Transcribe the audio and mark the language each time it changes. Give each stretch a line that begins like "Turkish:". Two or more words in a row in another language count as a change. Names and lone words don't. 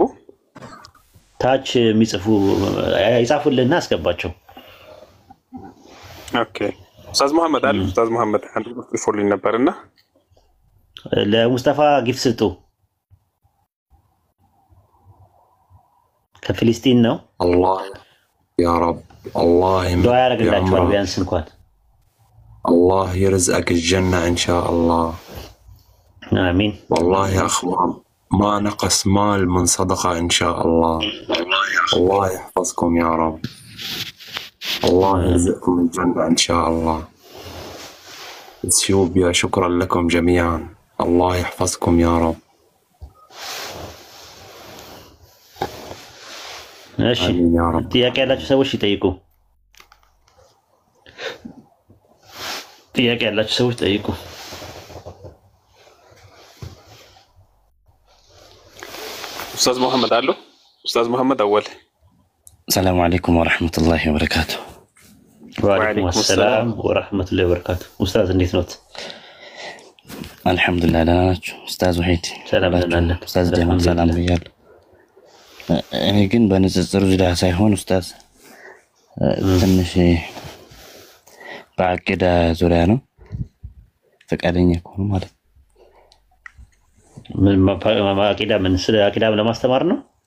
Amharic: ታች የሚጽፉ ይጻፉልና አስገባቸው። ኦኬ ኡስታዝ መሐመድ አለ። ኡስታዝ መሐመድ አንድ ቁጥር ፎሎኝ ነበርና ለሙስጠፋ ጊፍት ስጡ። ከፍልስጤን ነው።
Arabic: الله يا رب الله
Amharic: ዱዓ ያረግላችሁ ቢያንስ እንኳን
Arabic: الله يرزقك الجنة إن شاء الله. آمين. والله يا أخوان ما نقص مال من صدقة إن شاء الله. الله يحفظكم يا رب. الله يرزقكم الجنة إن شاء الله. اثيوبيا شكرا لكم جميعا. الله يحفظكم يا رب. ماشي. يا رب.
Amharic: ጥያቄ ያላችሁ ሰዎች ይጠይቁ። ጥያቄ ያላችሁ ሰዎች ጠይቁ። ኡስታዝ መሐመድ አሉ። ኡስታዝ መሐመድ አወል
Arabic: السلام عليكم ورحمة الله وبركاته. وعليكم السلام ورحمة الله وبركاته.
Amharic: أستاذ እንዴት ኖት?
Arabic: الحمد لله
Amharic: ደህና ናችሁ? ኡስታዝ ወሒድ ሰላም ነን። ኡስታዝ ጀማል ሰላም ብያለሁ። እኔ ግን በንጽጽሩ ዙሪያ ሳይሆን ኡስታዝ ትንሽ በአቂዳ ዙሪያ ነው ፈቃደኛ ከሆኑ ማለት ምን ስለ አቂዳ ለማስተማር ነው